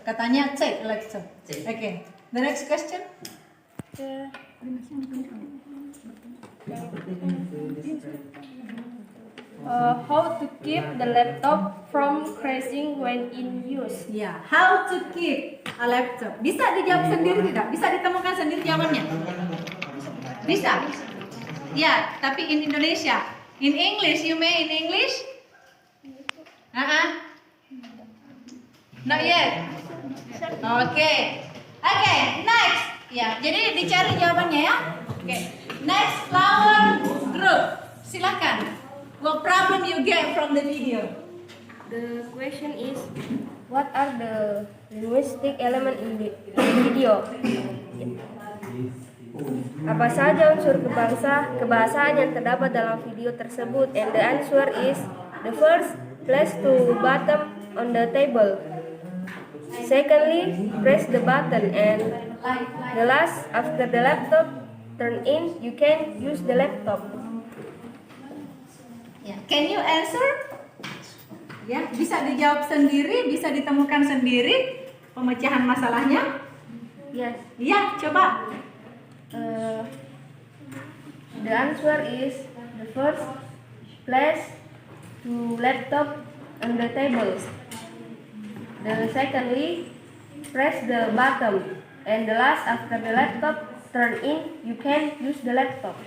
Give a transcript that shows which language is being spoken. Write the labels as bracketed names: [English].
[Indonesian] Katanya [English] take a laptop. Okay. The next question. How to keep the laptop from crashing when in use? Ya, how to keep a laptop. [Indonesian] Bisa dijawab sendiri tidak? Bisa ditemukan sendiri jawabannya? Bisa. Ya, tapi in Indonesia. [English] In English, you may in English? Not yet. Okay. Okay, next. [Indonesian] Ya, jadi dicari jawabannya ya. Okay. Next, flower group. Silakan. [English] What problem you get from the video? The question is, what are the linguistic element in the video? [Indonesian] Apa saja unsur kebahasaan yang terdapat dalam video tersebut? [English] And the answer is, the first, place to bottom on the table. Secondly, press the button, and the last, after the laptop turn in, you can use the laptop. Can you answer? [Indonesian] Ya, bisa dijawab sendiri, bisa ditemukan sendiri pemecahan masalahnya? [English] Yes. [Indonesian] Iya, coba. [English] The answer is the first, place to laptop on the table. The secondly, press the button, and the last, after the laptop turn in, you can use the laptop.